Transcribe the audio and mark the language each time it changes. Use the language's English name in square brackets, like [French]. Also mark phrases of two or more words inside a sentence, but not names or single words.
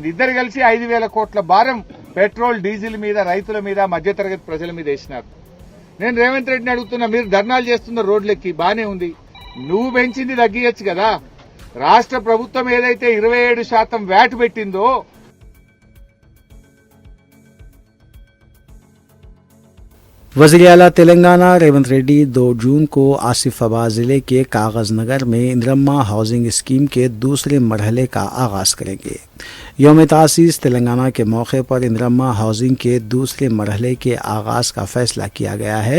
[Telugu] ఇద్దరు కలిసి 5,000 కోట్ల భారం [English] petrol diesel [Telugu] మీద, రైతుల మీద, మధ్యతరగతి ప్రజల మీద వేసినారు। నేను రేవంత్ రెడ్డిని అడుగుతున్నా, మీరు ధర్నాలు చేస్తున్న రోడ్లెక్కి బానే ఉంది, నువ్వు పెంచింది తగ్గియచ్చు కదా। రాష్ట్ర ప్రభుత్వం ఏదైతే 27% వ్యాట్ పెట్టిందో [Urdu] وزیر اعلیٰ تلنگانہ ریونت ریڈی 2 جون کو آصف آباد ضلع کے کاغذ نگر میں اندرما [English] housing scheme [Urdu] کے دوسرے مرحلے کا آغاز کریں گے۔ یوم تاسیس تلنگانہ کے موقع پر اندرما ہاؤسنگ کے دوسرے مرحلے کے آغاز کا فیصلہ کیا گیا ہے۔